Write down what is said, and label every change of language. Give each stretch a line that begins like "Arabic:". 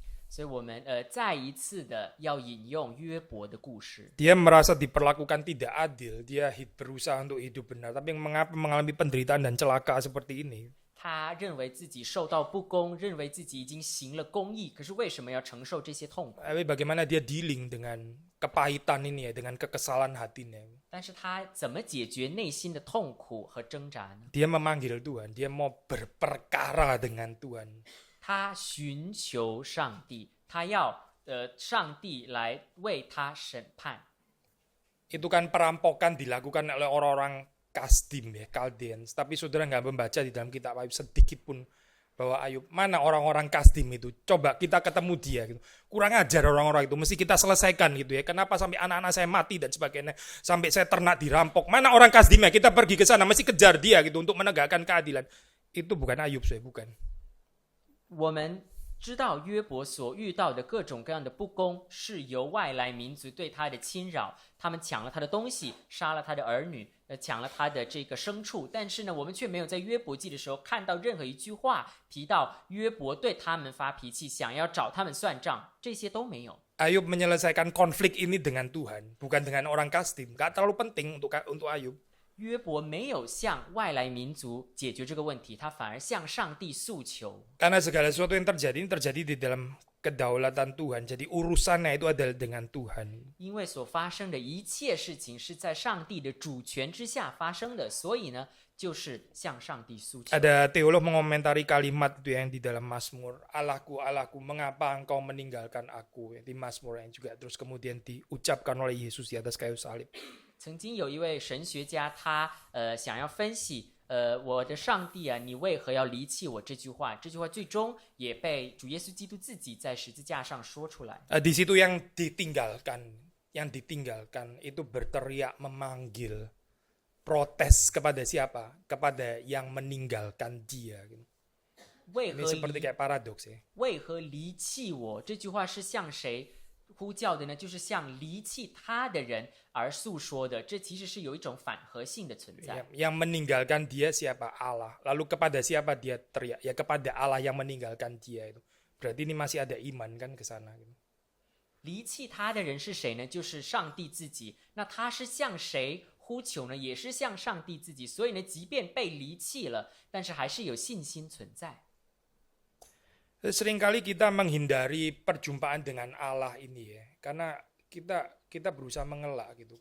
Chinese: 所以我们再一次的要引用约伯的故事。
Indonesian: Dia merasa diperlakukan tidak adil, dia berusaha untuk hidup benar, tapi mengapa mengalami penderitaan dan celaka seperti ini?
Chinese: 他认为自己受到不公，认为自己已经行了公义，可是为什么要承受这些痛苦？
Indonesian: Tapi bagaimana dia dealing dengan kepahitan ini ya, dengan kekesalan hatinya?
Chinese: 但是他怎么解决内心的痛苦和挣扎呢？
Indonesian: Dia memanggil Tuhan, dia mau berperkara dengan Tuhan.
Chinese: 他寻求上帝，他要上帝来为他审判。
Indonesian: Itu kan perampokan dilakukan oleh orang-orang Kasdim ya, Chaldeans. Tapi saudara nggak membaca di dalam kitab Ayub sedikit pun bahwa Ayub, mana orang-orang Kasdim itu? Coba kita ketemu dia gitu. Kurang ajar orang-orang itu, mesti kita selesaikan gitu ya. Kenapa sampai anak-anak saya mati dan sebagainya, sampai saya ternak dirampok. Mana orang Kasdim ya? Kita pergi ke sana, mesti kejar dia gitu untuk menegakkan keadilan. Itu bukan Ayub, saya bukan.
Chinese: 我们知道约伯所遇到的各种各样的不公，是由外来民族对他的侵扰，他们抢了他的东西，杀了他的儿女，抢了他的这个牲畜。但是呢，我们却没有在约伯记的时候看到任何一句话提到约伯对他们发脾气，想要找他们算账，这些都没有。
Indonesian: Ayub menyelesaikan konflik ini dengan Tuhan, bukan dengan orang Kasdim. Gak terlalu penting untuk Ayub.
Chinese: 约伯没有向外来民族解决这个问题，他反而向上帝诉求。
Indonesian: Karena segala sesuatu yang terjadi ini terjadi di dalam kedaulatan Tuhan. Jadi urusannya itu adalah dengan Tuhan.
Chinese: 因为所发生的一切事情是在上帝的主权之下发生的，所以呢，就是向上帝诉求。
Indonesian: Ada teolog mengomentari kalimat itu yang di dalam Mazmur, Allahku, Allahku, mengapa engkau meninggalkan aku? Di Mazmur yang juga terus kemudian diucapkan oleh Yesus di atas kayu salib.
Chinese: 曾经有一位神学家，他想要分析我的上帝啊，你为何要离弃我？这句话最终也被主耶稣基督自己在十字架上说出来。
Indonesian: Di situ yang ditinggalkan itu berteriak memanggil protes kepada siapa? Kepada yang meninggalkan dia. Ini seperti kayak paradoks ya.
Chinese: 为何离弃我？这句话是向谁呼叫的呢？就是向离弃他的人而诉说的。这其实是有一种反合性的存在。
Indonesian: Yang meninggalkan dia siapa? Allah. Lalu kepada siapa dia teriak? Ya kepada Allah yang meninggalkan dia itu. Berarti ini masih ada iman kan ke sana.
Chinese: 离弃他的人是谁呢？就是上帝自己。那他是向谁呼求呢？也是向上帝自己。所以呢，即便被离弃了，但是还是有信心存在。
Indonesian: Seringkali kita menghindari perjumpaan dengan Allah ini ya, karena kita berusaha mengelak gitu.